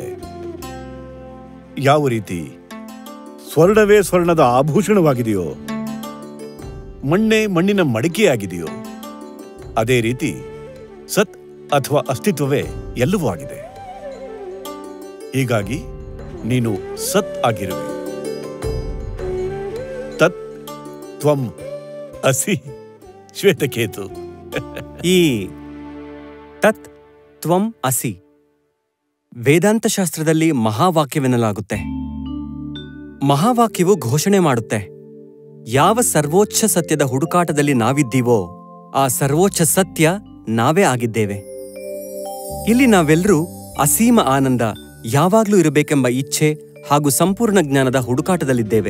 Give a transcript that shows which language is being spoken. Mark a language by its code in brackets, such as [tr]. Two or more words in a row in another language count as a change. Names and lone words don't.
[kn] ಯಾವ ರೀತಿ ಸ್ವರ್ಣವೇ ಸ್ವರ್ಣದ ಆಭೂಷಣವಾಗಿದೆಯೋ, ಮಣ್ಣೇ ಮಣ್ಣಿನ ಮಡಿಕೆಯಾಗಿದೆಯೋ, ಅದೇ ರೀತಿ ಸತ್ ಅಥವಾ ಅಸ್ತಿತ್ವವೇ ಎಲ್ಲವೂ ಆಗಿದೆ. ಹೀಗಾಗಿ ನೀನು ಸತ್ ಆಗಿರುವೆ. [sa] ತತ್ ತ್ವಂ ಅಸಿ ಶ್ವೇತಕೇತು. [kn] ಈ [sa] ತತ್ ತ್ವಂ ಅಸಿ [kn] ವೇದಾಂತ ಶಾಸ್ತ್ರದಲ್ಲಿ ಮಹಾವಾಕ್ಯವೆನ್ನಲಾಗುತ್ತೆ. ಮಹಾವಾಕ್ಯವು ಘೋಷಣೆ ಮಾಡುತ್ತೆ, ಯಾವ ಸರ್ವೋಚ್ಚ ಸತ್ಯದ ಹುಡುಕಾಟದಲ್ಲಿ ನಾವಿದ್ದೀವೋ ಆ ಸರ್ವೋಚ್ಚ ಸತ್ಯ ನಾವೇ ಆಗಿದ್ದೇವೆ. ಇಲ್ಲಿ ನಾವೆಲ್ಲರೂ ಅಸೀಮ ಆನಂದ, ಯಾವಾಗ್ಲೂ ಇರಬೇಕೆಂಬ ಇಚ್ಛೆ ಹಾಗೂ ಸಂಪೂರ್ಣ ಜ್ಞಾನದ ಹುಡುಕಾಟದಲ್ಲಿದ್ದೇವೆ.